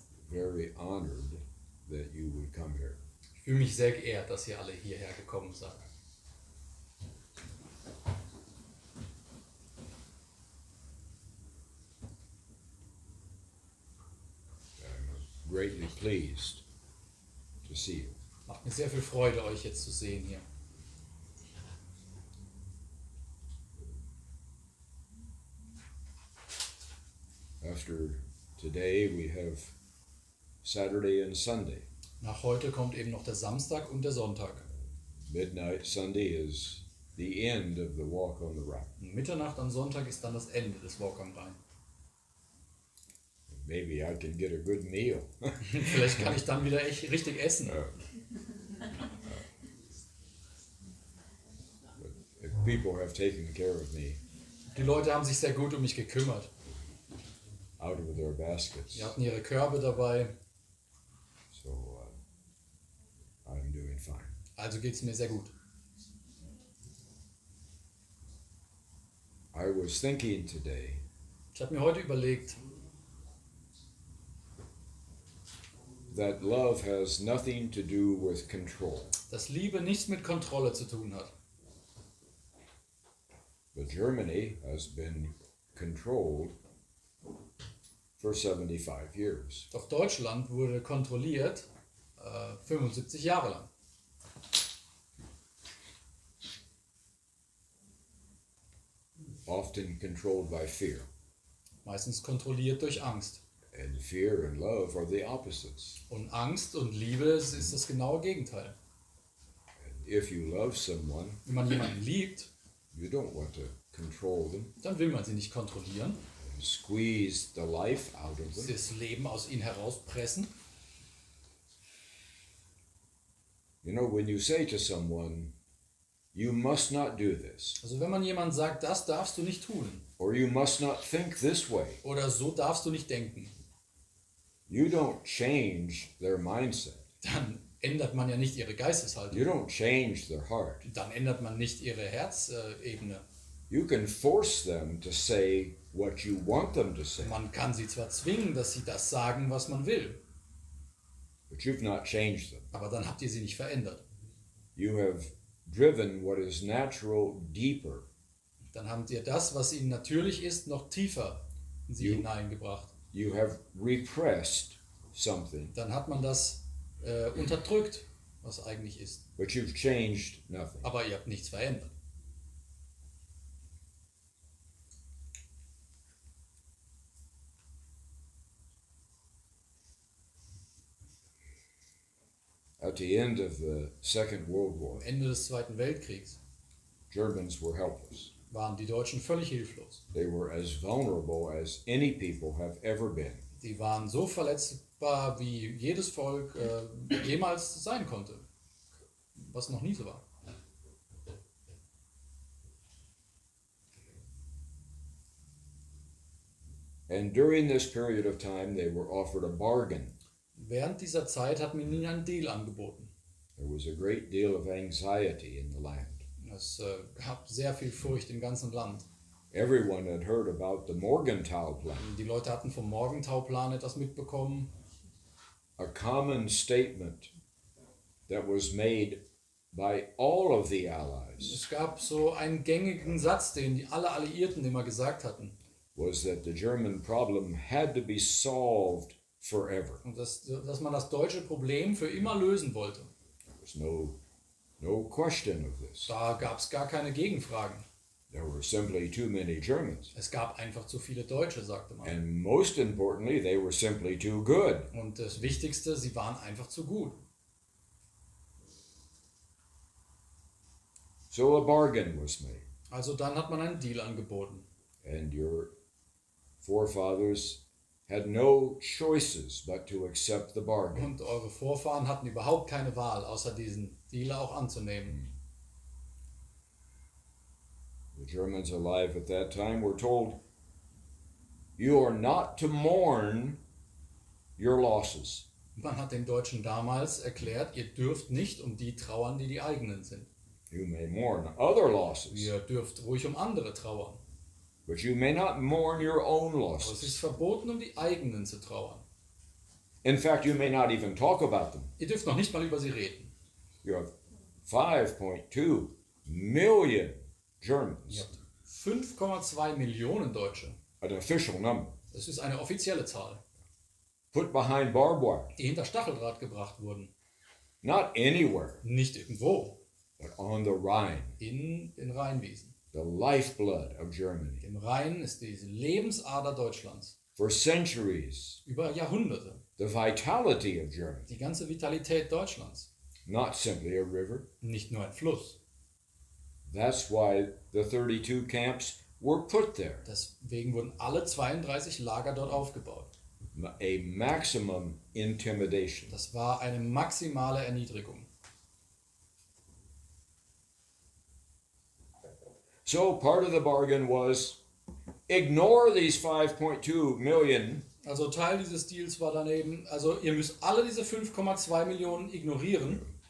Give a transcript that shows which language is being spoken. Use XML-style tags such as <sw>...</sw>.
<en>very honored that you would come here.</en> <de>Ich fühle mich sehr geehrt, dass ihr alle hierher gekommen seid.</de> <en>I'm greatly pleased to see you.</en> <de>Macht mir sehr viel Freude, euch jetzt zu sehen hier.</de> <en>After today, we have Saturday and Sunday.</en> <de>Nach heute kommt eben noch der Samstag und der Sonntag.</de> <en>Midnight Sunday is the end of the walk on the Rhine.</en> <de>Mitternacht am Sonntag ist dann das Ende des Walk am Rhein.</de> <en>Maybe I can get a good meal.</en> <de>Vielleicht kann ich dann wieder echt richtig essen.</de> <en>People have taken care of me</en> <de>Die Leute haben sich sehr gut um mich gekümmert.</de> <en>out of their baskets.</en> <de>Die hatten ihre Körbe dabei.</de> <en>So I'm doing fine.</en> <de>Also geht es mir sehr gut.</de> <en>I was thinking today</en> <de>Ich habe mir heute überlegt,</de> <en>that love has nothing to do with control.</en> <de>dass Liebe nichts mit Kontrolle zu tun hat.</de> <en>But Germany has been controlled for 75 years.</en> <de>Doch Deutschland wurde kontrolliert 75 Jahre lang.</de> <en>Often controlled by fear.</en> <de>Meistens kontrolliert durch Angst.</de> <en>And fear and love are the opposites.</en> <de>Und Angst und Liebe ist das genaue Gegenteil.</de> <en>And if you love someone,</en> <de>Wenn man jemanden liebt,</de> <en>you don't want to control them</en> <de>dann will man sie nicht kontrollieren,</de> <en>and squeeze the life out of them.</en> <de>das Leben aus ihnen herauspressen.</de> <en>You know, when you say to someone, you must not do this,</en> <de>Also wenn man jemand sagt, das darfst du nicht tun</de> <en>or you must not think this way,</en> <de>oder so darfst du nicht denken,</de> <en>you don't change their mindset.</en> <de>dann ändert man ja nicht ihre</de> <en>You</en> <de>Geisteshaltung.</de> <en>don't change their heart.</en> <de>Dann ändert man nicht ihre Herzebene.</de> <en>You can force them to say what you want them to say,</en> <de>Man kann sie zwar zwingen, dass sie das sagen, was man will,</de> <en>but you've not changed them.</en> <de>aber dann habt ihr sie nicht verändert.</de> <en>You have driven what is natural deeper.</en> <de>Dann habt ihr das, was ihnen natürlich ist, noch tiefer in sie hineingebracht.</de> <en>You have repressed something,</en> <de>Dann hat man das unterdrückt, was eigentlich ist.</de> <en>but you've changed nothing.</en> <de>Aber ihr habt nichts verändert.</de> <en>At the end of the Second World War,</en> <de>Am Ende des Zweiten Weltkriegs</de> <en>Germans were helpless.</en> <de>waren die Deutschen völlig hilflos.</de> <en>They were as vulnerable as any people have ever been.</en> <de>Die waren so verletzbar, wie jedes Volk jemals sein konnte, was noch nie so war.</de> <en>And during this period of time, they were offered a bargain.</en> <de>Während dieser Zeit hat man ihnen einen Deal angeboten.</de> <en>There was a great deal of anxiety in the land.</en> <de>Es gab sehr viel Furcht im ganzen Land.</de> <en>Everyone had heard about the Morgenthau plan,</en> <de>Die Leute hatten vom Morgenthau-Plan etwas mitbekommen.</de> <en>a common statement that was made by all of the Allies,</en> <de>Es gab so einen gängigen Satz, den die alle Alliierten immer gesagt hatten.</de> <en>was that the German problem had to be solved forever.</en> <de>Und dass man das deutsche Problem für immer lösen wollte.</de> <en>There was no question of this.</en> <de>Da gab es gar keine Gegenfragen.</de> <en>There were simply too many Germans.</en> <de>Es gab einfach zu viele Deutsche, sagte man.</de> <en>And most importantly, they were simply too good.</en> <de>Und das Wichtigste, sie waren einfach zu gut.</de> <en>So a bargain was made.</en> <de>Also dann hat man einen Deal angeboten.</de> <en>And your forefathers had no choices but to accept the bargain.</en> <de>Und eure Vorfahren hatten überhaupt keine Wahl, außer diesen Deal auch anzunehmen.</de> <en>The Germans alive at that time were told, you are not to mourn your losses.</en> <de>Man hat den Deutschen damals erklärt, ihr dürft nicht um die trauern, die die eigenen sind.</de> <en>You may mourn other losses,</en> <de>Ihr dürft ruhig um andere trauern.</de> <en>but you may not mourn your own</en> <de>Aber es ist</de> <en>losses.</en> <de>verboten, um die eigenen zu trauern.</de> <en>In fact, you may not even talk about them.</en> <de>Ihr dürft noch nicht mal über sie reden.</de> <en>You have 5.2 million</en> <de>Ihr</de> <en>Germans,</en> <de>habt 5,2 Millionen Deutsche.</de> <en>an official number,</en> <de>Das ist eine offizielle Zahl,</de> <en>put behind barbed wire.</en> <de>die hinter Stacheldraht gebracht wurden.</de> <en>Not anywhere,</en> <de>Nicht irgendwo,</de> <en>but on the Rhine,</en> <de>in den Rheinwiesen.</de> <en>the lifeblood of Germany.</en> <de>Im Rhein ist diese Lebensader Deutschlands.</de> <en>For centuries,</en> <de>Über Jahrhunderte.</de> <en>the vitality of Germany,</en> <de>Die ganze Vitalität Deutschlands.</de> <en>not simply a river.</en> <de>Nicht nur ein Fluss.</de> <en>That's why the 32 camps were put there.</en> <de>Deswegen wurden alle 32 Lager dort aufgebaut.</de> <en>A maximum intimidation.</en> <de>Das war eine maximale Erniedrigung.</de> <en>So part of the bargain was ignore these 5.2 million</en> <de>Also Teil dieses Deals war daneben, also ihr müsst alle diese 5,2 Millionen ignorieren.</de>